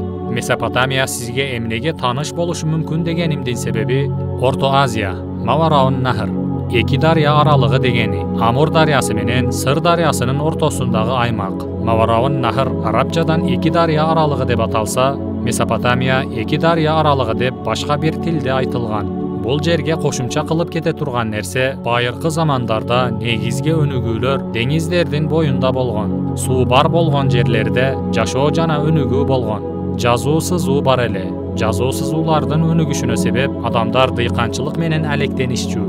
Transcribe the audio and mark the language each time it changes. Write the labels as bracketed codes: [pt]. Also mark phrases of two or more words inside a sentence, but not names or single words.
[uz] Mesopotamiya sizga emnega tanish bo'lishi mumkin deganimning sebebi O'rta Osiyo, Mavaroun Nahr ikki daryo oralig'i degani Amur daryosi bilan Sir daryosining o'rtasidagi aymoq. Mavaroun Nahr arabchadan ikki daryo oralig'i deb atalsa, Mesopotamiya ikki daryo oralig'i deb boshqa bir tilda aytilgan. [ky] Bu Бул жерге кошумча кылып кете турган нерсе байыркы замандарда негизги өнүгүүлөр деңиздердин боюнда болгон. Суу бар болгон жерлерде жашоо жана өнүгүү болгон. Жазуу сызуу бар эле. Жазуу сызуулардын өнүгүшүнө себеп адамдар дыйканчылык менен алектенишчү.